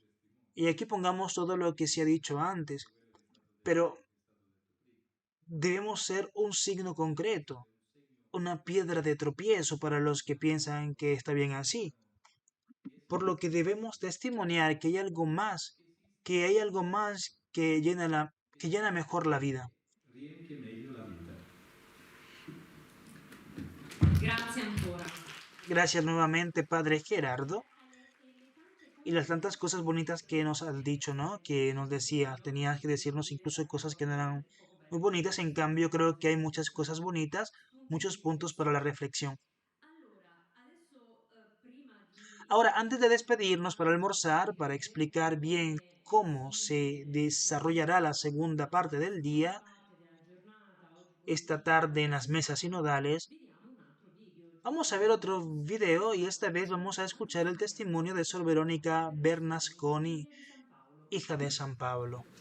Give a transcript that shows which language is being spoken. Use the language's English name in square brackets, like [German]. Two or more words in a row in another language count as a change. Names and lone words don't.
[Spanish] Y aquí pongamos todo lo que se ha dicho antes, pero debemos ser un signo concreto, una piedra de tropiezo para los que piensan que está bien así, por lo que debemos testimoniar que hay algo más, que llena mejor la vida. [Italian] Riempie meglio la vita. Grazie ancora. [Spanish] Gracias nuevamente, Padre Gerardo. Y las tantas cosas bonitas que nos has dicho, ¿no? Que nos decía, tenías que decirnos incluso cosas que no eran muy bonitas. En cambio, creo que hay muchas cosas bonitas, muchos puntos para la reflexión. Ahora, antes de despedirnos para almorzar, para explicar bien cómo se desarrollará la segunda parte del día, esta tarde en las mesas sinodales, vamos a ver otro video y esta vez vamos a escuchar el testimonio de Sor Verónica Bernasconi, hija de San Pablo.